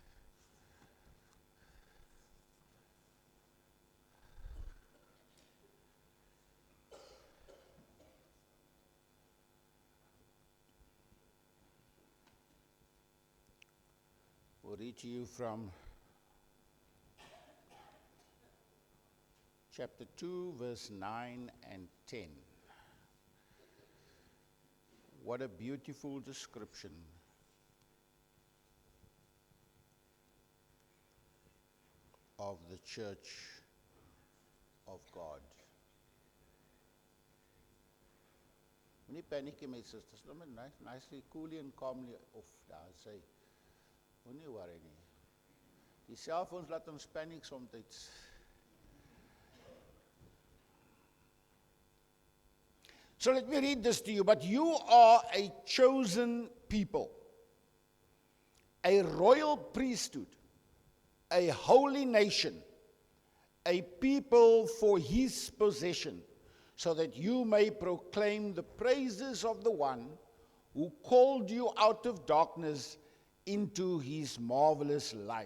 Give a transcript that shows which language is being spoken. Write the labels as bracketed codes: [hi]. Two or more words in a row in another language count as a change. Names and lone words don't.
[en] We'll read to you from chapter 2, verse 9 and 10. What a beautiful description of the church of God. [af] Moenie paniek [en] my sisters, no, nicely, coolly and calmly [af] off daar sê. Moenie worry nie. Die selfoons laat ons paniek soms. [en] So let me read this to you. But you are a chosen people, a royal priesthood, a holy nation, a people for his possession, so that you may proclaim the praises of the one who called you out of darkness into his marvelous light.